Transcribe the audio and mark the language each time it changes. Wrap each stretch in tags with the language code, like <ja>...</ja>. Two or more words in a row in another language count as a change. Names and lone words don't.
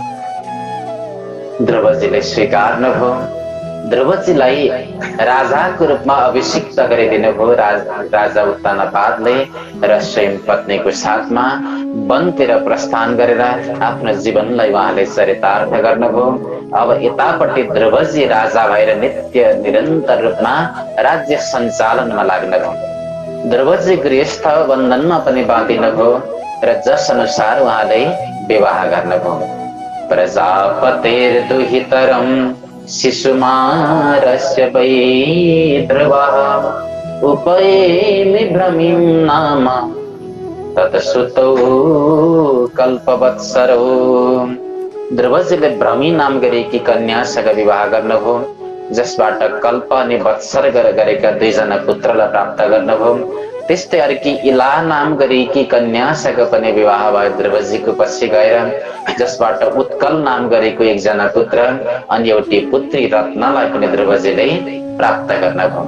<ne>ध्रुवजीले स्वीकार्नुभयो। ध्रुवजीलाई राजाको रूपमा अभिषिक्त गरिदिनु भयो राजा उत्तानपादले र स्वयं पत्नीको साथमा वनतिर प्रस्थान गरेर आफ्नो जीवनलाई उहाँले चरितार्थ गर्नुभयो। अब यतापट्टि ध्रुवजी राजा भएर नित्य निरन्तर रूपमा राज्य सञ्चालनमा लाग्नुभयो। ध्रुवजी गृहस्थ बन्धनमा पनि बाँधिनुभयो र जस अनुसार उहाँले विवाह गर्नुभयो।</ne> <sa>प्रजापतेर्दुहितरं शिशुमारस्य वै ध्रुवः उपयेमि भ्रमीं नाम तत्सुतौ कल्पवत्सरो।</sa> <ne>ध्रुवजीले भ्रमी नाम गरेकी कन्यासँग विवाह गर्नुभयो, जसबाट कल्प अनि वत्सर गरेका दुईजना पुत्रलाई प्राप्त गर्नुभयो। त्यस्तै अर्की इला नाम गरेकी कन्यासँग पनि विवाह भयो ध्रुवजीको पछि गएर, जसबाट उत्कल नाम गरेको एकजना पुत्र अनि एउटी पुत्री रत्नलाई पनि ध्रुवजीले प्राप्त गर्नुभयो।</ne>